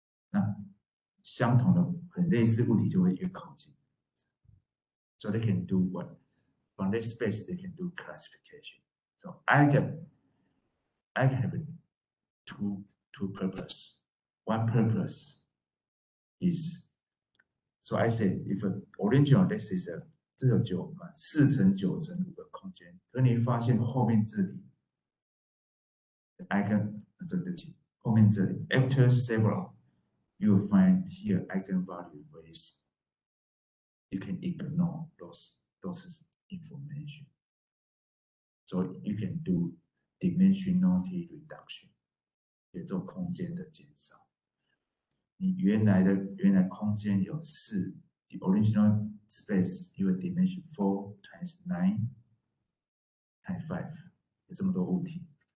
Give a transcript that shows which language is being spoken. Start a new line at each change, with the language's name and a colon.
Chinese: 那相同的很类似物体就会越靠近。
English: So they can do what? From this space they can do classification. So eigen have two purpose. One purpose is, so I said if an original this is
Chinese: 这有9嘛，4乘9乘5个空间，可你发现后面这里
English: eigen
Chinese: 对不起，后面这里
English: after several you will find here eigenvalue ways you can ignore those information. So you can do dimensionality reduction，
Chinese: 也做空间的减少。你原来空间有4 ，
English: the original space
Chinese: 有
English: dimension 4 times 9 times 5，
Chinese: 有这么多物体。